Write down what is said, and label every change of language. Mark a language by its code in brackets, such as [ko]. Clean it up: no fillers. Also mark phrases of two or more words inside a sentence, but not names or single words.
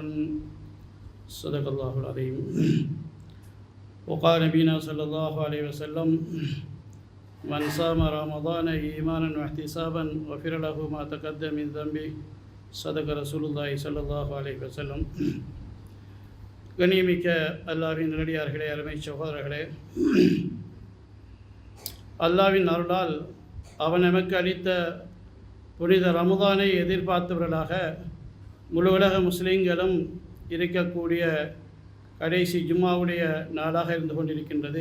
[ar] صدق الله العظيم. وقال نبينا صلى الله عليه وسلم من صام رمضان إيمانا واحتسابا غفر له ما تقدم من ذنبه. صدق رسول الله صلى الله عليه وسلم. [ta] கண்ணியமிக்க அல்லாஹ்வின் நல்லடியார்களே, அருமை சகோதரர்களே, அல்லாஹ்வின் அருளால் அவன் நமக்கு அளித்த புனித ரமதானை எதிர்பார்த்தவர்களாக முழு உலக முஸ்லீம்களும் இருக்கக்கூடிய கடைசி ஜும்மாவுடைய நாளாக இருந்து கொண்டிருக்கின்றது.